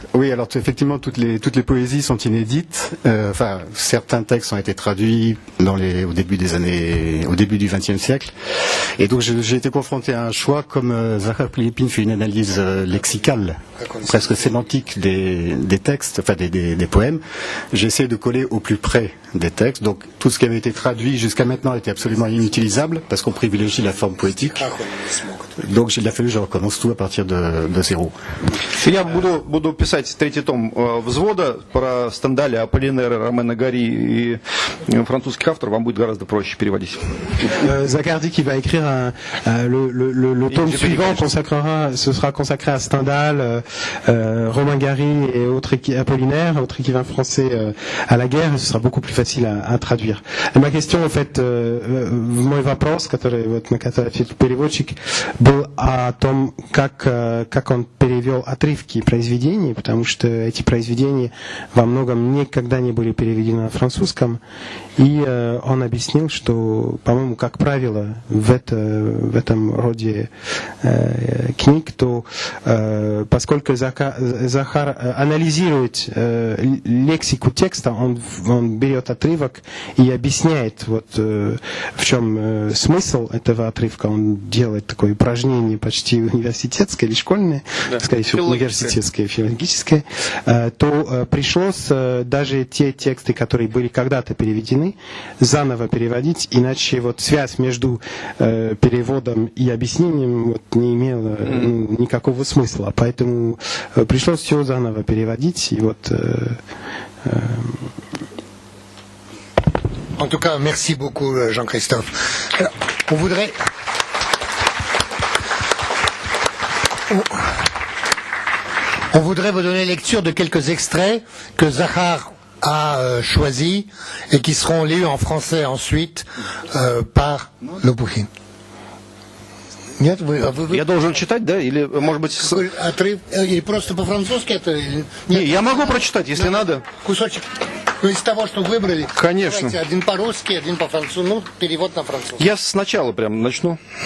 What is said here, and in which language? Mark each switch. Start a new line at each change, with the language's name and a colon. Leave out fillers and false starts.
French: Oui, alors effectivement, toutes les poésies sont inédites. Enfin, certains textes ont été traduits au début du XXe siècle, et donc j'ai été confronté à un choix, comme Zahar Prilepin fait une analyse lexicale, presque sémantique des textes, enfin des poèmes. J'ai essayé de coller au plus près des textes. Donc tout ce qui avait été traduit jusqu'à maintenant était absolument inutilisable parce qu'on privilégie la forme poétique. Donc il a fallu que je recommence tout à partir de zéro.
Russian: Я буду писать третий том «Взвода» про Стендаля, Аполлинера, Ромена Гари и французских авторов. Вам будет гораздо проще переводить.
French: Zahar dit qu'il va écrire le tome suivant ce sera consacré à Stendhal, Romain Gary et Apollinaire, autre écrivain français à la guerre. Et ce sera beaucoup plus facile à traduire.
Russian: И моя
French: question, en fait,
Russian: мой вопрос, на который ответил переводчик, был о том, как он перевел отрывки произведений, потому что эти произведения во многом никогда не были переведены на французском, и он объяснил, что, по-моему, как правило, в этом роде книг, то поскольку Захар анализирует лексику текста, он берет отрывок и объясняет, в чем смысл этого отрывка. Он делает такое упражнение почти университетское или школьное, скорее всего, университетское, филологическое, то пришлось даже те тексты, которые были когда-то переведены, заново переводить, иначе связь между переводом и объяснением не имела никакого смысла. Поэтому пришлось все заново переводить. И
French: En tout cas, merci beaucoup, Jean-Christophe. Alors, on voudrait vous donner lecture de quelques extraits que Zahar a choisis et qui seront lus en français ensuite par Lopukhin.
Russian: Нет, Я должен читать, да? Или, может быть... Отрыв, или просто по-французски это? Не, я могу прочитать, если надо. Кусочек из того, что выбрали. Конечно. Давайте, один по-русски, один по-французски. Ну, перевод на французский. Я сначала прям начну.